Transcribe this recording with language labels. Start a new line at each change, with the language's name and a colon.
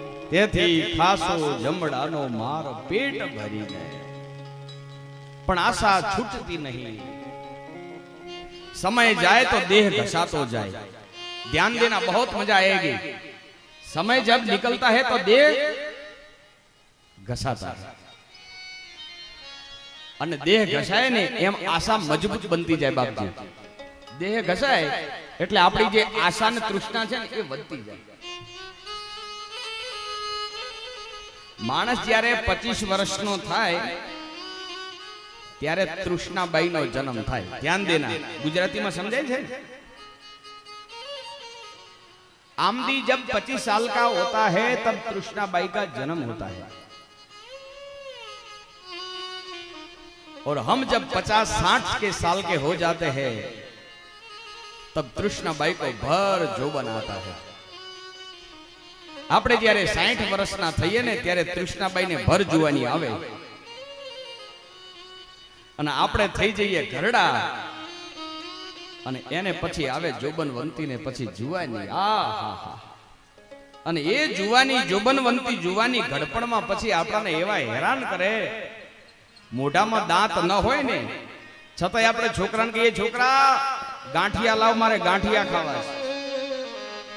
Gujarati: તેથી ખાસો જમડાનો માર પેટ ભરીને પણ આશા છૂટતી નહીં। समय जाए तो देह घसातो जाए।
Hindi: ध्यान देना, बहुत मजा आएगी। समय जब निकलता है तो देह घसाता है
Gujarati: અને દેહ ઘસાય ને એમ આશા મજબૂત બનતી જાય બાપજી। દેહ ઘસાય એટલે આપણી જે આશા ને તૃષ્ણા છે ને એ વધતી જાય। માણસ જ્યારે 25 વર્ષનો થાય ત્યારે તૃષ્ણાબાઈ નો જન્મ થાય।
Hindi: ध्यान देना, गुजराती में
Gujarati: समझाय છે।
Hindi: आमदी जब 25 साल का होता है तब तृष्णाबाई का जन्म होता है, और हम जब 50-60 के साल के हो जाते हैं तब तृष्णाबाई को भर जोबन आता है।
Gujarati: આપણે જ્યારે 60 વર્ષના થઈએ ને ત્યારે તૃષ્ણાબાઈ ને ભર જુવાની આવે અને આપણે થઈ જઈએ ઘરડા અને એને પછી આવે જોબનવંતી ને પછી જુવાની। આહા, અને એ જુવાની જોબનવંતી જુવાની ઘડપણમાં પછી આપણને એવા હેરાન કરે, મોઢામાં દાંત ન હોય ને છતાંય આપણે છોકરાને કહીએ, છોકરા ગાંઠિયા લાવ, મારે ગાંઠિયા ખાવા છે।